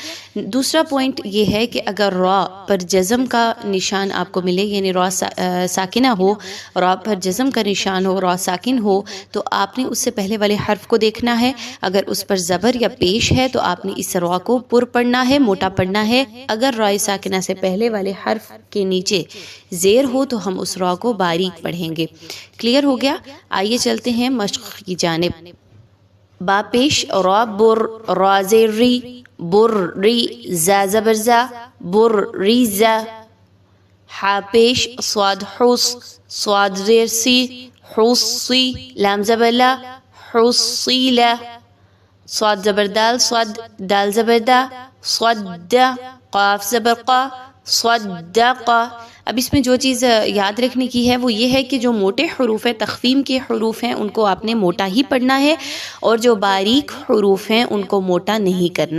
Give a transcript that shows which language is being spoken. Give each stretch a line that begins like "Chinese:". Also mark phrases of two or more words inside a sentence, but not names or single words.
Urdu: دوسرا پوائنٹ یہ ہے کہ اگر را پر جزم کا نشان آپ کو ملے، یعنی را ساکنہ ہو، را پر جزم کا نشان ہو، را ساکن ہو، تو آپ نے اس سے پہلے والے حرف کو دیکھنا ہے۔ اگر اس پر زبر یا پیش ہے تو آپ نے اس را کو پر پڑھنا ہے، موٹا پڑھنا ہے۔ اگر را ساکنہ سے پہلے والے حرف کے نیچے زیر ہو تو ہم اس را کو باریک پڑھیں گے۔ کلیئر ہو گیا؟ آئیے چلتے ہیں مشق کی جانب۔ با پیش را بر، را زیر ری، بر ری، زا زبر زا، بر ری زا۔ حا پیش صاد حس، صاد زیر سی، حس سی، لام زبر لا، حس سی لا۔ صاد زبر دال، صاد دال زبر دا، صد دا، قاف زبر قا، صدقا۔ اب اس میں جو چیز یاد رکھنے کی ہے وہ یہ ہے کہ جو موٹے حروف ہیں، تخفیم کے حروف ہیں، ان کو آپ نے موٹا ہی پڑھنا ہے، اور جو باریک حروف ہیں ان کو موٹا نہیں کرنا۔